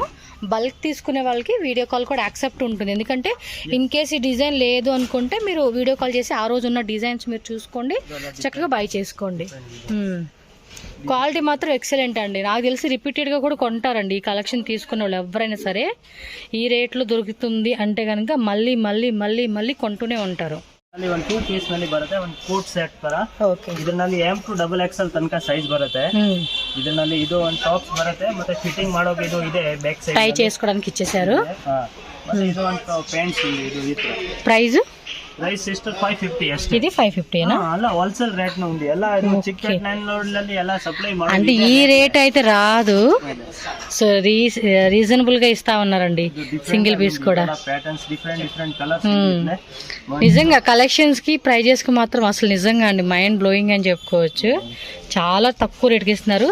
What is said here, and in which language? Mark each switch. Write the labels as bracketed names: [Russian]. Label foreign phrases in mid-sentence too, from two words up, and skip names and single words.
[Telugu] బల్క్ తీసుకునే వాళ్ళకి [English] video call [Telugu] కూడా యాక్సెప్ట్ ఉంటుంది. ఎందుకంటే [English] in case [Telugu] ఈ డిజైన్ లేదు అనుకుంటే మీరు [English] video call [Telugu] చేసి ఆ రోజు ఉన్న డిజైన్స్ మీరు చూసుకోండి, చక్కగా బై చేసుకోండి. క్వాలిటీ మాత్రం ఎక్సలెంట్ అండి. నాకు తెలిసి రిపీటెడ్గా కూడా కొంటారండి ఈ కలెక్షన్ తీసుకునే వాళ్ళు ఎవరైనా సరే. ఈ రేట్లో దొరుకుతుంది అంటే కనుక మళ్ళీ మళ్ళీ మళ్ళీ మళ్ళీ కొంటూనే ఉంటారు. [Kannada] ಒಂದು 2 ಪೀಸ್ ನಲ್ಲಿ ಬರುತ್ತೆ. ಒಂದು [English] coat set [Kannada] ತರ. ಇದರಲ್ಲಿ M2 XXL ತನಕ ಸೈಜ್ ಬರುತ್ತೆ. ಇದರಲ್ಲಿ ಇದು ಒಂದು ಟಾಪ್ಸ್ ಬರುತ್ತೆ. ಮತ್ತೆ ಫಿಟ್ಟಿಂಗ್ ಮಾಡೋಕೆ ಇದು ಇದೆ [English] back side [Telugu] ಟೈ చేసుకోవడానికి ఇచ్చేశారు. [Kannada] ಮತ್ತೆ ಇದು ಒಂದು ಪ್ಯಾಂಟ್ಸ್ ಇದೆ. ಇದು ಇತ್ತು. ಪ್ರೈಸ್ ಸಿಸ್ಟರ್ 550 ಅಷ್ಟೇ. [Telugu] ఇది 550 ఏనా? అಲ್ಲ [English] wholesale rate [Telugu] న ఉంది. [Kannada] ಎಲ್ಲ ಇದು చికెట్ 9 ನಲ್ಲಿ ಎಲ್ಲ సప్లై ಮಾಡಿ. [Telugu] అంటే ఈ రేట్ అయితే రాదు. [English] so reasonable [Telugu] గా ఇస్తా ఉన్నారండి. [English] single piece [Telugu] కూడా [English] patterns different colors. [Telugu] నిజంగా కలెక్షన్స్ కి ప్రైజెస్ కి మాత్రం అసలు నిజంగా అండి [English] mind blowing [Telugu] అని చెప్పుకోవచ్చు. చాలా తక్కువ రేట్కి ఇస్తున్నారు.